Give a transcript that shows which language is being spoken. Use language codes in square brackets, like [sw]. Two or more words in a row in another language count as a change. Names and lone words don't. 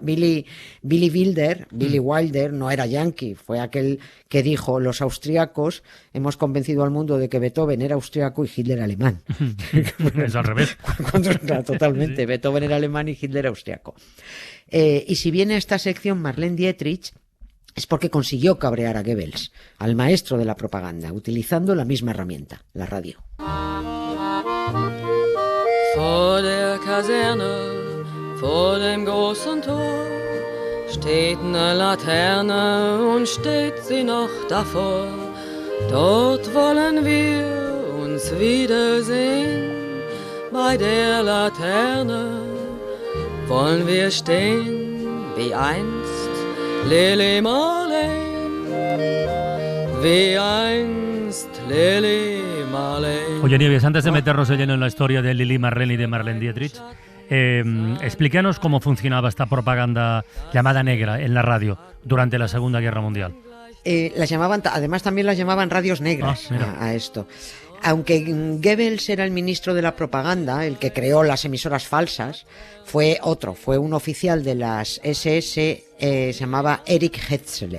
[es] Billy Wilder no era yanqui, fue aquel que dijo: los austríacos hemos convencido al mundo de que Beethoven era austríaco y Hitler alemán. Es al revés. Claro, totalmente. Sí. Beethoven era alemán y Hitler austriaco. Y si viene a esta sección Marlene Dietrich, es porque consiguió cabrear a Goebbels, al maestro de la propaganda, utilizando la misma herramienta, la radio. [de] Vor der Kaserne, vor dem großen Tor, steht eine Laterne und steht sie noch davor. Dort wollen wir uns wiedersehen, bei der Laterne wollen wir stehen wie einst Lili Marleen, wie einst Lili Marleen. [es] Oye, Nieves, antes de meternos de lleno en la historia de Lili Marleen y de Marlene Dietrich, explícanos cómo funcionaba esta propaganda llamada negra en la radio durante la Segunda Guerra Mundial. Además también las llamaban radios negras a esto. Aunque Goebbels era el ministro de la propaganda, el que creó las emisoras falsas, fue un oficial de las SS, se llamaba Erich Hetzler.